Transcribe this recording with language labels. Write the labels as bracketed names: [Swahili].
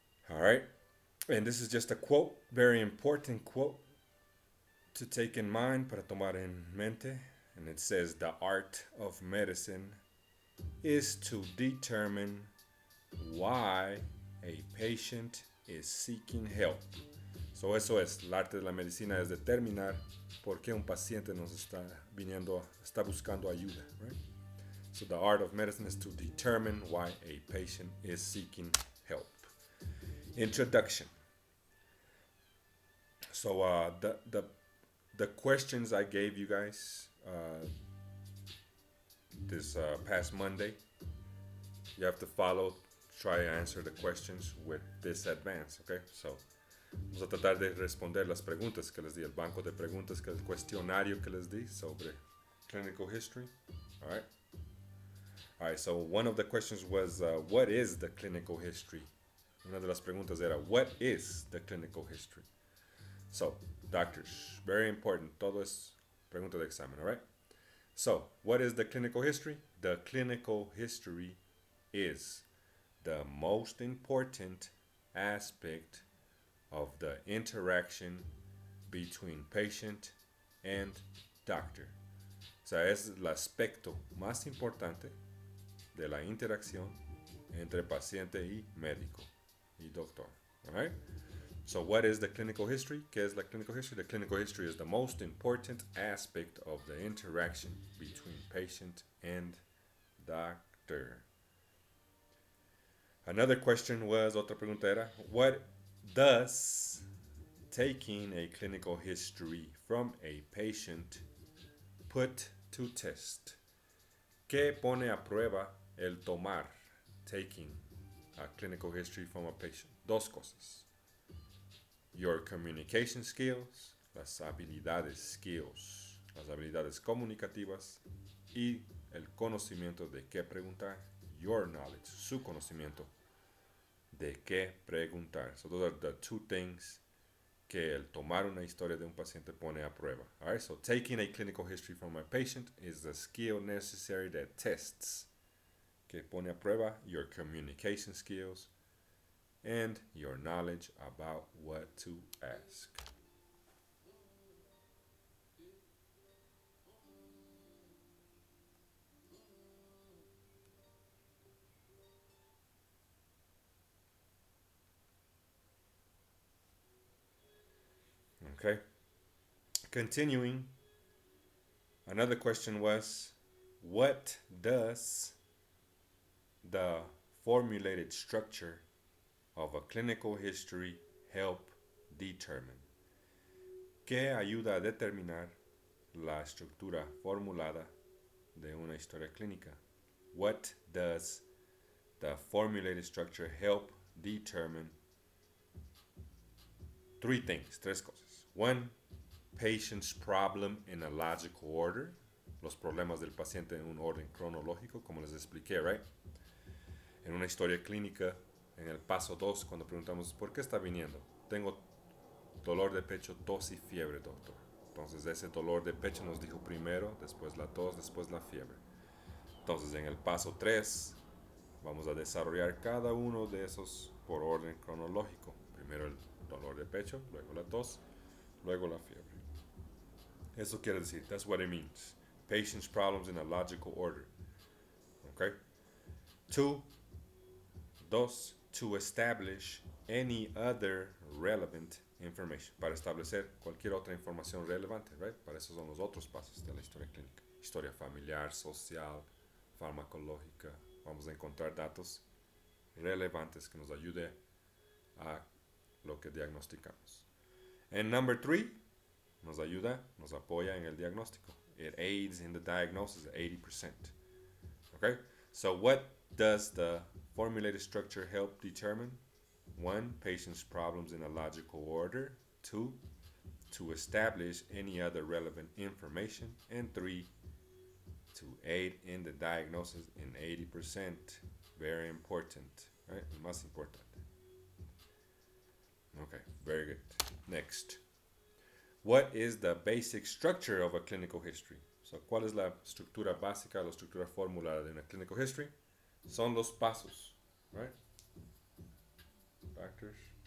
[English] All right, and this is just a quote, very important quote to take in mind, [Spanish] para tomar en mente, [English] and it says, the art of medicine is to determine why a patient is seeking help. [Spanish] So eso es, el arte de la medicina es determinar por qué un paciente nos está viniendo, está buscando ayuda, right? [English] So the art of medicine is to determine why a patient is seeking help. Introduction. So the questions I gave you guys this past Monday, you have to follow, try to answer the questions with this advance, okay? [Spanish] So vamos a tratar de responder las preguntas que les di, el banco de preguntas, que el cuestionario que les di sobre clinical history. [English] All right. All right. So one of the questions was, what is the clinical history? [Spanish] Una de las preguntas era, [English] what is the clinical history? So, doctors, very important. [Spanish] Todo es pregunta de examen. [English] All right. So, what is the clinical history? The clinical history is the most important aspect of the interaction between patient and doctor. [Spanish] O sea, es el aspecto más importante de la interacción entre paciente y médico y doctor. [English] All right? So what is the clinical history? [Spanish] ¿Qué es la clinical history? [English] The clinical history is the most important aspect of the interaction between patient and doctor. Another question was, [Spanish] otra pregunta era, [English] what does taking a clinical history from a patient put to test? [Spanish] ¿Qué pone a prueba el tomar, [English] taking a clinical history from a patient? [Spanish] Dos cosas. [English] Your communication skills, [Spanish] las habilidades comunicativas y el conocimiento de qué preguntar, [English] your knowledge, [Spanish] su conocimiento de qué preguntar. [English] So those are the two things [Spanish] que el tomar una historia de un paciente pone a prueba. [English] All right, so taking a clinical history from a patient is the skill necessary that tests, [Spanish] que pone a prueba [English] your communication skills and your knowledge about what to ask. Okay. Continuing, another question was, what does the formulated structure of a clinical history help determine? [Spanish] ¿Qué ayuda a determinar la estructura formulada de una historia clínica? [English] What does the formulated structure help determine? Three things, [Spanish] tres cosas. [English] One, patient's problem in a logical order. [Spanish] Los problemas del paciente en un orden cronológico, como les expliqué, right? En una historia clínica, en el paso 2, cuando preguntamos, ¿por qué está viniendo? Tengo dolor de pecho, tos y fiebre, doctor. Entonces ese dolor de pecho nos dijo primero, después la tos, después la fiebre. Entonces en el paso 3 vamos a desarrollar cada uno de esos por orden cronológico. Primero el dolor de pecho, luego la tos, luego la fiebre. Eso quiere decir, [English] that's what it means. Patient's problems in a logical order. Okay? [Spanish] Dos, [English] to establish any other relevant information. [Spanish] Para establecer cualquier otra información relevante, right? Para eso son los otros pasos de la historia clínica. Historia familiar, social, farmacológica. Vamos a encontrar datos relevantes que nos ayude a lo que diagnosticamos. [English] And number 3, [Spanish] nos ayuda, nos apoya en el diagnóstico. [English] It aids in the diagnosis 80%. Okay? So what does the formulated structure help determine? 1, patient's problems in a logical order. 2, to establish any other relevant information. And 3, to aid in the diagnosis in 80%. Very important, right? [Spanish] Más importante. [English] Okay, very good. Next. What is the basic structure of a clinical history? [Spanish] So, ¿cuál es la estructura básica, la estructura formulada de una clinical history? Son los pasos, right? Factors.